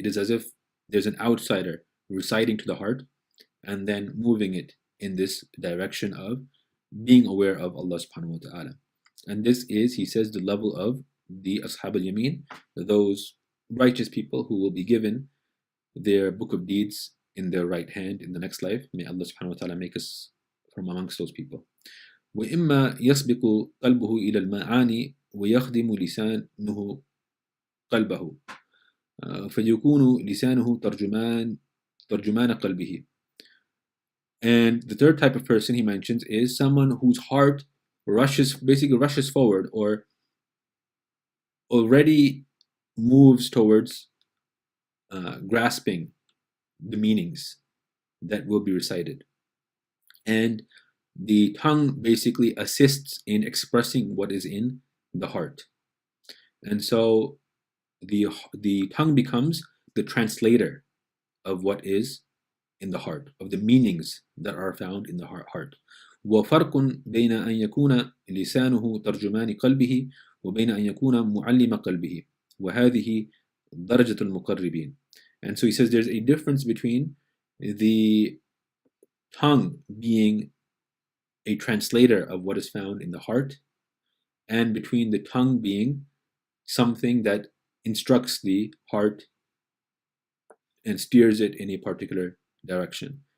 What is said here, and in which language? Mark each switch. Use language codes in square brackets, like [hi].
[en] It is as if there's an outsider reciting to the heart and then moving it in this direction of being aware of Allah subhanahu wa ta'ala. And this is, he says, the level of the Ashab al-Yamin, those righteous people who will be given their book of deeds in their right hand in the next life. May Allah subhanahu wa ta'ala make us from amongst those people. [ar] وإما يسبق قلبه إلى المعاني ويخدم لسانه قلبه فيكون لسانه ترجمان قلبه. [en] And the third type of person he mentions is someone whose heart basically rushes forward or already moves towards grasping the meanings that will be recited. And the tongue basically assists in expressing what is in the heart. And so the tongue becomes the translator of what is in the heart, of the meanings that are found in the heart. [ar] وفرق بين أن يكون لسانه ترجمان قلبه وبين أن يكون معلم قلبه وهذه درجة المقربين. [en] And so he says there's a difference between the tongue being a translator of what is found in the heart and between the tongue being something that instructs the heart and steers it in a particular direction.